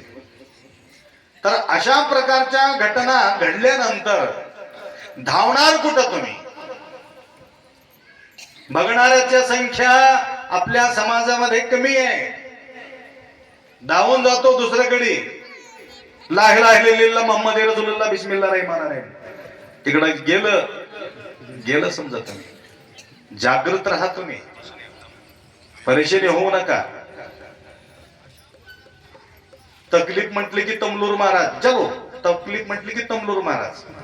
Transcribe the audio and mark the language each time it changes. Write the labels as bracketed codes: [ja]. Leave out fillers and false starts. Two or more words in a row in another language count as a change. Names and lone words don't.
[mr] तर अशा प्रकारच्या घटना घडल्यानंतर धावणार कुठं तुम्ही? बघणाऱ्याच्या संख्या आपल्या समाजामध्ये कमी आहे. धावून जातो दुसऱ्याकडे, [ar] لا إله إلا الله محمد رسول الله بسم الله رحمن رحيم. [mr] तिकडं गेलं समजा. तुम्ही जागृत राहा, तुम्ही परेशानी होऊ नका. तकलीफ म्हटली की तमलूर महाराज, चलो तकलीफ म्हटली की तमलूर महाराज.